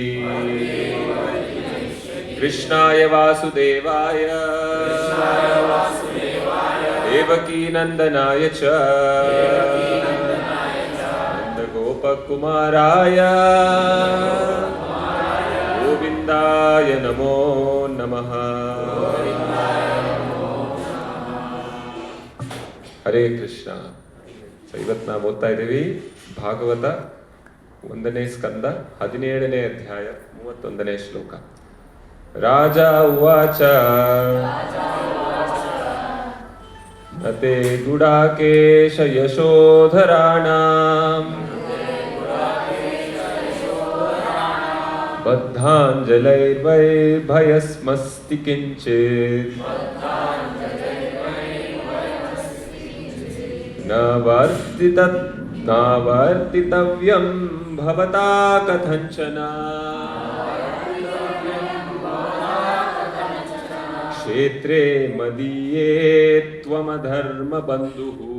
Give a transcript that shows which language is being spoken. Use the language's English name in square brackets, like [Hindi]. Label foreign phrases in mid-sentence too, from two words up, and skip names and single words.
[Sanskrit] कृष्णाय वासुदेवाय देवकी नंदनाय च नंदगोपकुमाराय गोविंदाय नमो नमः। [Kannada] ಹರೇ ಕೃಷ್ಣ. ಇವತ್ತು ನಾವು ಓದ್ತಾ ಇದ್ದೀವಿ ಭಾಗವತ 1ನೇ ಸ್ಕಂದ 17ನೇ ಅಧ್ಯಾಯ 31ನೇ ಶ್ಲೋಕ. [Sanskrit] ರಾಜ ಉವಾಚ ನತೆ ಗುಡಾಕೇಶ ಯಶೋಧರಾಣಾಂ ಬದ್ಧಾಂಜಲೈರ್ವೈರ್ಭಯಸ್ಮಸ್ತಿ ಕಿಂಚಿತ್ नावर्तितव्यं भवता कथंचन क्षेत्रे मदीये त्वमधर्मबन्धुः।